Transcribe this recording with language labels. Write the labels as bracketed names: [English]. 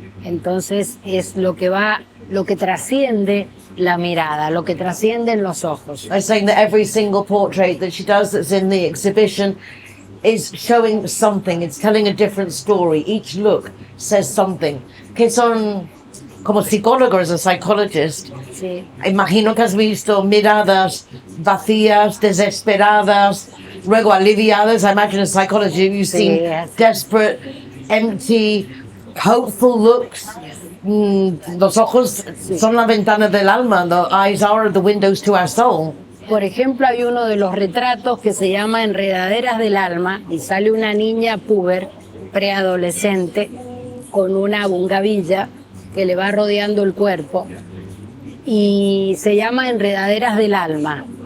[Spanish] Entonces es lo que trasciende la mirada, lo que trascienden los ojos. [English] I'm saying that every single portrait that she does that's in the exhibition is showing something. It's telling a different story. Each look says something. [Spanish] Que son como psicólogo, [English] as a psychologist. [Spanish] Sí. Imagino que has visto miradas vacías, desesperadas, luego aliviadas. [English] I imagine in psychology you've seen Yes. desperate, empty, hopeful looks. [Spanish] Los ojos son la ventana del alma. [English] The eyes are the windows to our soul. [Spanish] Por ejemplo, hay uno de los retratos que se llama Enredaderas del Alma y sale una niña puber, preadolescente, con una bungavilla que le va rodeando el cuerpo y se llama Enredaderas del Alma.